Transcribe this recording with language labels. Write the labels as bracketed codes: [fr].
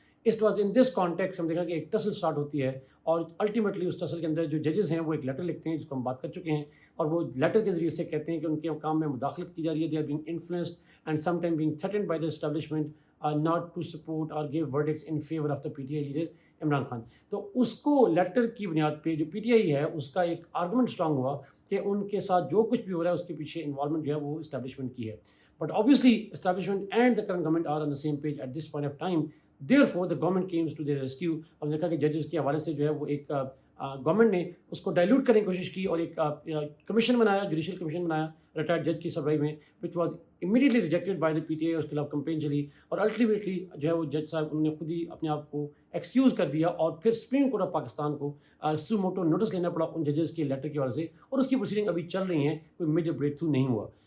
[en] it was in this contexts [ur] ہم دیکھا کہ ایک ٹسل سٹارٹ ہوتی ہے، اور الٹیمیٹلی اس ٹسل کے اندر جو ججز ہیں وہ ایک لیٹر لکھتے ہیں جس کو ہم بات کر چکے ہیں، اور وہ لیٹر کے ذریعے سے کہتے ہیں کہ ان کے کام میں مداخلت کی جا رہی ہے، [en] they are being influenced and some time being threatened by the establishment not to support or give verdicts in favor of the PTI leader [ur] Imran Khan. تو اس کو لیٹر کی بنیاد پہ جو پی ٹی آئی ہے اس کا ایک آرگومنٹ اسٹرانگ ہوا کہ ان کے ساتھ جو کچھ بھی ہو رہا ہے اس کے پیچھے انوالومنٹ جو ہے وہ اسٹیبلشمنٹ کی ہے. [en] But obviously establishment and the current government are on the same page at this point of time. therefore the government came to their rescue. [ur] ہم نے دیکھا کہ ججز کے حوالے سے جو ہے وہ ایک گورنمنٹ نے اس کو ڈائلیوٹ کرنے کی کوشش کی اور ایک کمیشن بنایا، جوڈیشل کمیشن بنایا ریٹائرڈ جج کی سربراہی میں، [en] Which was immediately rejected by the P T I. [ur] اس کے خلاف کمپین چلی اور الٹیمیٹلی جو ہے وہ جج صاحب انہوں نے خود ہی اپنے آپ کو ایکسکیوز کر دیا، اور پھر سپریم کورٹ آف پاکستان کو سو موٹو نوٹس لینا پڑا ان ججز کے لیٹر کی وجہ سے، اور اس کی پروسیڈنگ ابھی چل رہی ہیں، کوئی میجر بریک تھرو نہیں ہوا.